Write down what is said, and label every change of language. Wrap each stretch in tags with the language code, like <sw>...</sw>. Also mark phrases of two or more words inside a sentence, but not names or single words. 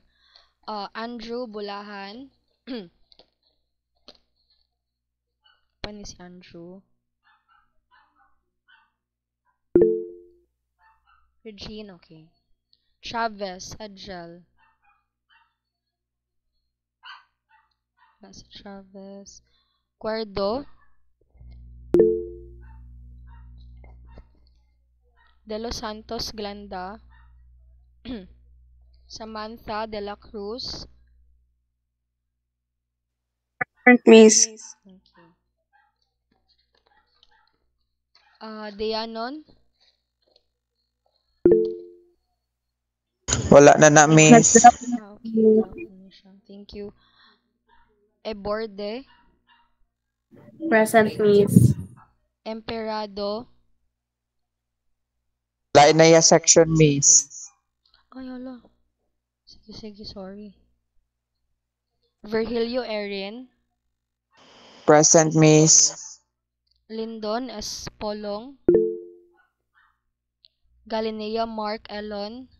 <tl>Andrew Bulahan. Paano si Andrew? Regine, okay. Chavez, Adjel. Basta Chavez. Cuerdo. De Los Santos, Glenda. Samantha De La Cruz. Miss. Okay. Deanon. Wala na na, miss. Nag-drop na. Okay. Drop na siya.</tl> <en>Thank you. Eborde. Present, Miss.</en> <tl>Emperado.</tl> <hil>Lain na ya section, miss.</hil> <tl>Ay, hala. Sige, sorry. Virgilio Erin.</tl> <en>Present, miss.</en> <tl>Lindon S. Polong. Galinea Mark Elon.</tl>